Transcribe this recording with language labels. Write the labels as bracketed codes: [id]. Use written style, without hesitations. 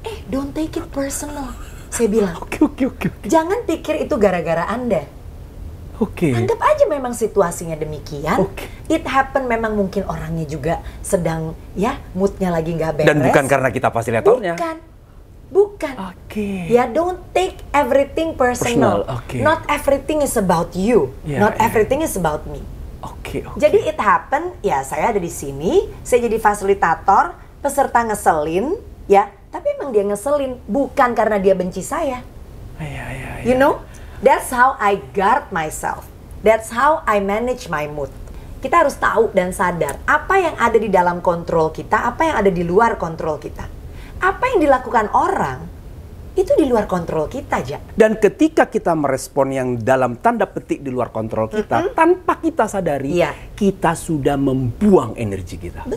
[en] Don't take it personal. [id] Saya bilang, jangan pikir itu gara-gara Anda. Anggap aja memang situasinya demikian. [en] It happen [id] memang mungkin orangnya juga sedang ya moodnya lagi nggak beres. Dan bukan karena kita fasilitatornya. Bukan. [en] Ya, don't take everything personal. Not everything is about you. Not everything is about me. [id] Jadi [en] it happen, [id] ya saya ada di sini, saya jadi fasilitator, peserta ngeselin, ya. Tapi emang dia ngeselin, bukan karena dia benci saya. [en] You know? That's how I guard myself. That's how I manage my mood. [id] Kita harus tahu dan sadar apa yang ada di dalam kontrol kita, apa yang ada di luar kontrol kita. Apa yang dilakukan orang itu di luar kontrol kita aja. Dan ketika kita merespon yang dalam tanda petik di luar kontrol kita, tanpa kita sadari, kita sudah membuang energi kita.